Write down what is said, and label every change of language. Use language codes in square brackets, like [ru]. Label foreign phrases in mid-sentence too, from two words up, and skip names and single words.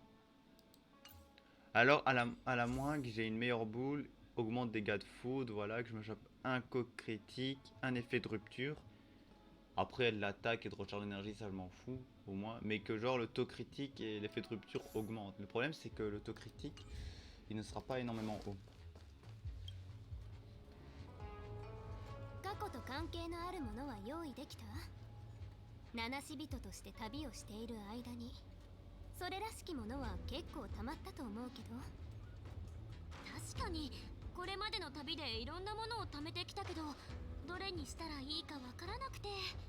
[fr] Alors, à la moins que j'ai une meilleure boule, augmente dégâts de foudre, voilà, que je me chope un taux critique, un effet de rupture. Après, l'attaque et de recharge d'énergie, ça je m'en fous, au moins. Mais que genre le taux critique et l'effet de rupture augmentent. Le problème, c'est que le taux critique, il ne sera pas énormément haut. [ja] 過去と関係のあるものは用意できた？七死人として旅をしている間にそれらしきものは結構たまったと思うけど。確かにこれまでの旅でいろんなものを貯めてきたけど、どれにしたらいいかわからなくて。